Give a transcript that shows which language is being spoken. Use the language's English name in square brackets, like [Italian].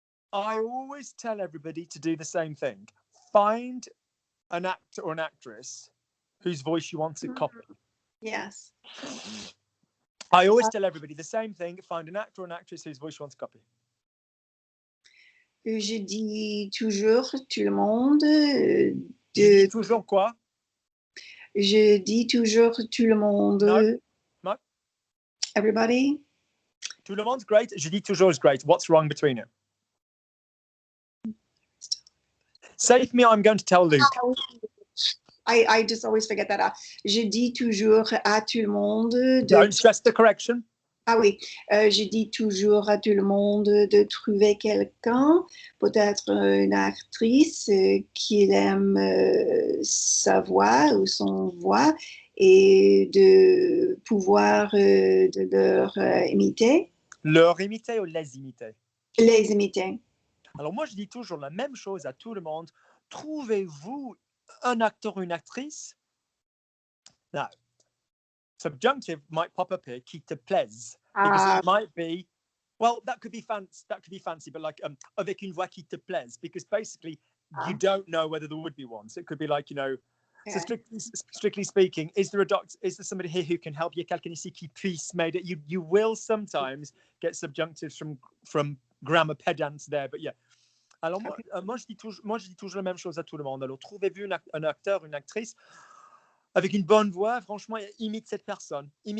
[English] I always tell everybody to do the same thing. Find an actor or an actress whose voice you want to copy. Yes. I always tell everybody the same thing. Find an actor or an actress whose voice you want to copy. [French] Je dis toujours tout le monde. Je dis toujours quoi? Je dis toujours tout le monde. [English] No. Everybody? [French] Tout le monde's [English] great. [French] Je dis toujours [English] is great. What's wrong between it? Say for me, I'm going to tell Luke. I just always forget that. [French] Je dis toujours à tout le monde. [English] Don't stress the correction. [French] Ah oui, je dis toujours à tout le monde de trouver quelqu'un, peut-être une actrice qui aime sa voix ou son voix et de pouvoir de leur imiter. Leur imiter ou les imiter? Les imiter. Alors moi, je dis toujours la même chose à tout le monde. Trouvez-vous un acteur ou une actrice. [English] Now, subjunctive might pop up here, [French] qui te plaise. [English] Because it might be, well, that could be fancy, but like [French] avec une voix qui te plaise, [English] because basically you don't know whether there would be one. So it could be like, you know, so strictly speaking, is there somebody here who can help you? [French] Quelqu'un ici qui puisse m'aider? [English] You will sometimes get subjunctives from grammar pedants there, but yeah. [French] Alors moi je dis toujours la même chose à tout le monde. Alors trouvez-vous un acteur, une actrice avec une bonne voix, franchement, imite cette personne.